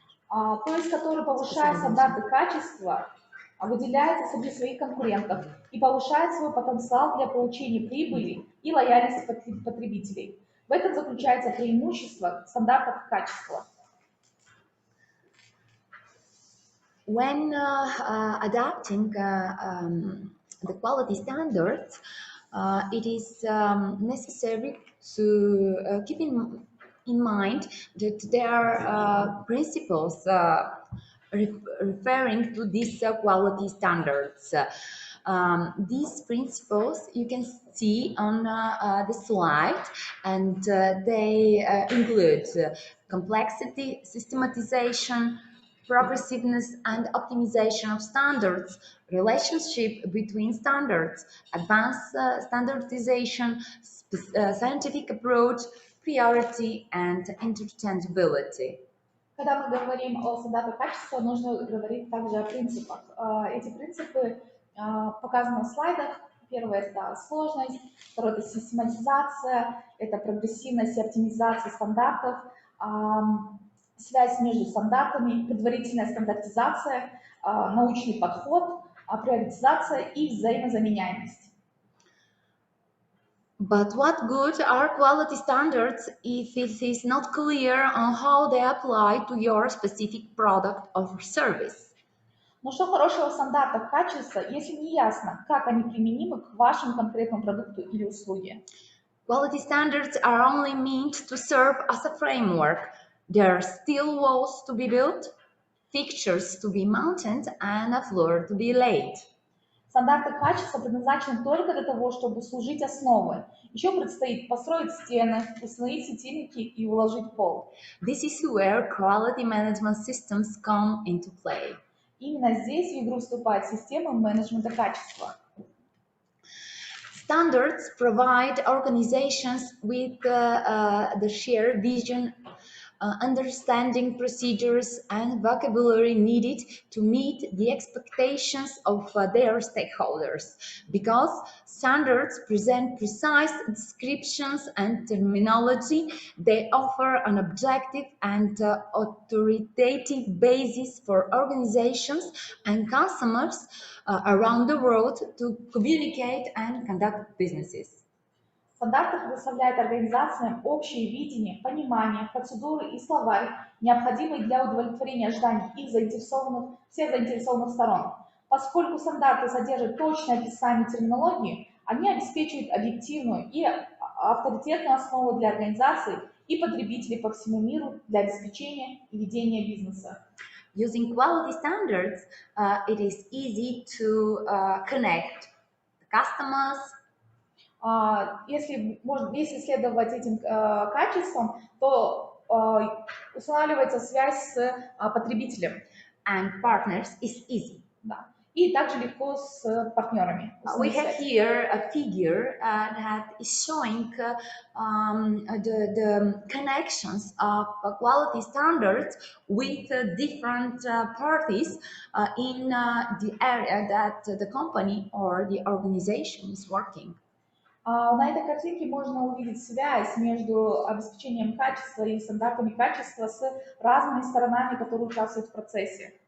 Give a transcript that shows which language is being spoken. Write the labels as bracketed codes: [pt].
[ru] То есть, который, повышая стандарты качества, выделяется среди своих конкурентов и повышает свой потенциал для получения прибыли и лояльности потребителей. В этом заключается преимущество стандартов качества. [en] When adapting the quality standards, it is necessary to keep in mind that there are principles referring to these quality standards. These principles you can see on the slide, and they include complexity, systematization, progressiveness and optimization of standards, relationship between standards, advanced standardization, scientific approach, priority, and interchangeability. [ru] Когда мы говорим о стандартах качества, нужно говорить также о принципах. Эти принципы показаны на слайдах. Первое – это сложность, второе – это систематизация, это прогрессивность и оптимизация стандартов, связь между стандартами, предварительная стандартизация, научный подход, приоритизация и взаимозаменяемость. [en] But what good are quality standards if it is not clear on how they apply to your specific product or service? [ru] Но что хорошего в стандартах качества, если не ясно, как они применимы к вашему конкретному продукту или услуге? [en] Quality standards are only meant to serve as a framework. There are still walls to be built, fixtures to be mounted, and a floor to be laid. [ru] Стандарты качества предназначены только для того, чтобы служить основой. Еще предстоит построить стены, установить светильники и уложить пол. [en] This is where quality management systems come into play. [ru] Именно здесь в игру вступает система менеджмента качества. [en] Standards provide organizations with the shared vision, understanding procedures, and vocabulary needed to meet the expectations of their stakeholders. Because standards present precise descriptions and terminology, they offer an objective and authoritative basis for organizations and customers around the world to communicate and conduct businesses. [ru] Стандарты предоставляют организациям общее видение, понимание, процедуры и словарь, необходимые для удовлетворения ожиданий всех заинтересованных сторон. Поскольку стандарты содержат точное описание терминологии, они обеспечивают объективную и авторитетную основу для организаций и потребителей по всему миру для обеспечения и ведения бизнеса. [en] Using quality standards, it is easy to connect the customers. [ru] Если следовать этим качествам, то устанавливается связь с потребителем. [en] And partners is easy. [ru] Да. И также легко с партнерами. [en] We have here a figure that is showing the connections of quality standards with different parties in the area that the company or the organization is working. [ru] На этой картинке можно увидеть связь между обеспечением качества и стандартами качества с разными сторонами, которые участвуют в процессе.